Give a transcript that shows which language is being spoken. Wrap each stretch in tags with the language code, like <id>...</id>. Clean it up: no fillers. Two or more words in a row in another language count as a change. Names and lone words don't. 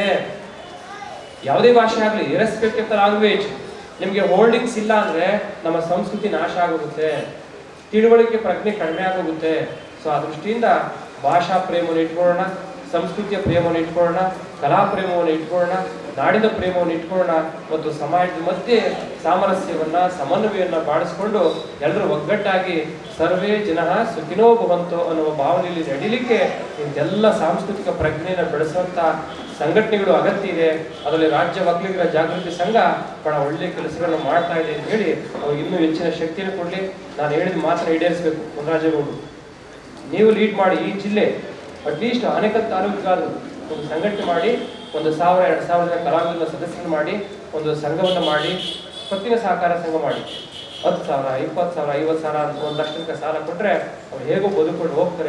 <kn>ಯಾವುದೇ ಭಾಷೆ ಆಗಲಿ,</kn> <en>irrespect of the language,</en> <kn>ನಿಮಗೆ ಹೋಲ್ಡಿಂಗ್ಸ್ ಇಲ್ಲ ಅಂದ್ರೆ ನಮ್ಮ ಸಂಸ್ಕೃತಿ ನಾಶ ಆಗೋಗುತ್ತೆ, ತಿಳುವಳಿಕೆ ಪ್ರಜ್ಞೆ ಕಡಿಮೆ ಆಗೋಗುತ್ತೆ. ಸೊ ಆ ದೃಷ್ಟಿಯಿಂದ ಭಾಷಾ ಪ್ರೇಮವನ್ನು ಇಟ್ಕೊಳ್ಳೋಣ, ಸಂಸ್ಕೃತಿಯ ಪ್ರೇಮವನ್ನು ಇಟ್ಕೊಳ್ಳೋಣ, ಕಲಾ ಪ್ರೇಮವನ್ನು ಇಟ್ಕೊಳ್ಳೋಣ, ನಾಡಿನ ಪ್ರೇಮವನ್ನು ಇಟ್ಕೊಳ್ಳೋಣ, ಮತ್ತು ಸಮಾಜದ ಮಧ್ಯೆ ಸಾಮರಸ್ಯವನ್ನ, ಸಮನ್ವಯವನ್ನ ಬಾಡಿಸ್ಕೊಂಡು ಎಲ್ಲರೂ ಒಗ್ಗಟ್ಟಾಗಿ</kn> <sa>ಸರ್ವೇ ಜನಃ ಸುಖಿನೋ ಭವಂತೋ</sa> <kn>ಅನ್ನುವ ಭಾವನೆಯಲ್ಲಿ ನಡೀಲಿಕ್ಕೆ ಇಂತೆಲ್ಲ ಸಾಂಸ್ಕೃತಿಕ ಪ್ರಜ್ಞೆಯನ್ನು ಬೆಳೆಸುವಂತ ಸಂಘಟನೆಗಳು ಅಗತ್ಯ ಇದೆ. ಅದರಲ್ಲಿ ರಾಜ್ಯ ಒಕ್ಕಲಿಗರ ಜಾಗೃತಿ ಸಂಘ ಬಹಳ ಒಳ್ಳೆಯ ಕೆಲಸಗಳನ್ನು ಮಾಡ್ತಾ ಇದೆ ಅಂತ ಹೇಳಿ ಅವ್ರಿಗೆ ಇನ್ನೂ ಹೆಚ್ಚಿನ ಶಕ್ತಿಯನ್ನು ಕೊಡಲಿ. ನಾನು ಹೇಳಿದ ಮಾತ್ರ ಈಡೇರಿಸಬೇಕು. ಮುನ್ರಾಜೇಗೌಡರು ನೀವು ಲೀಡ್ ಮಾಡಿ, ಈ ಜಿಲ್ಲೆ ಅಟ್ಲೀಸ್ಟ್ ಆನೇಕಲ್ ತಾಲೂಕಿಗಾದ್ರು ಒಂದು ಸಂಘಟನೆ ಮಾಡಿ, 1,000-2,000 ಜನ ಕಲಾವಿದರ ಸದಸ್ಯರನ್ನು ಮಾಡಿ, ಒಂದು ಸಂಘವನ್ನು ಮಾಡಿ, ಪತ್ತಿನ ಸಹಕಾರ ಸಂಘ ಮಾಡಿ, 10,000, 20,000, 50,000 ಅಂತ 1 ಲಕ್ಷ ತನಕ ಸಾಲ ಕೊಟ್ಟರೆ ಅವ್ರು ಹೇಗೋ ಬದುಕೊಂಡು ಹೋಗ್ತಾರೆ.</kn>